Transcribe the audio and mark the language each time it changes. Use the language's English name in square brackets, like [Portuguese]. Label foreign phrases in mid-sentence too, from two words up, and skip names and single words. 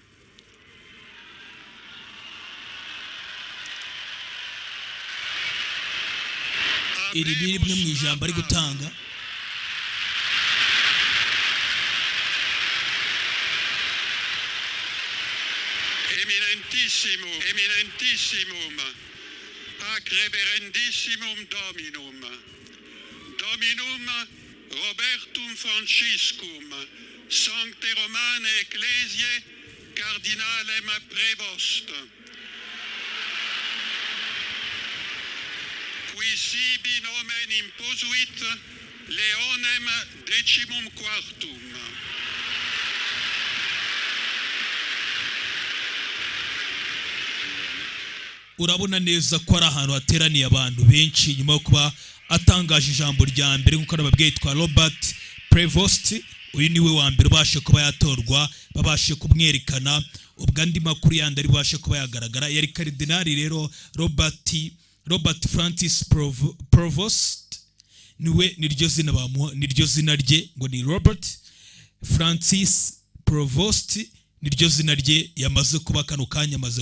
[Kinyarwanda] iri ni rimwe mu ijambo ari gutanga [Latin] eminentissimum ac reverendissimum dominum Robertum Franciscum Sancte Romane Ecclesiae Cardinalem Prevost qui sibi nomen imposuit Leonem XIV. [Kinyarwanda] urabona neza ko ari ahantu hateraniye abantu benshi nyuma yo kuba atangaje ijambo rya mbere nkuko nababwiye yitwa Robert Prevost uyu niwe wa mbere ubashe kuba yatorwa babashe kumwerekana ubwo andi makuru yandi ari bubashe kuba yagaragara yari Cardinal rero Robert Francis Prevost niwe niryo zina bamuha niryo zina rye ngo ni Robert Francis Prevost niryo zina rye yamaze kuba kano kanya amaze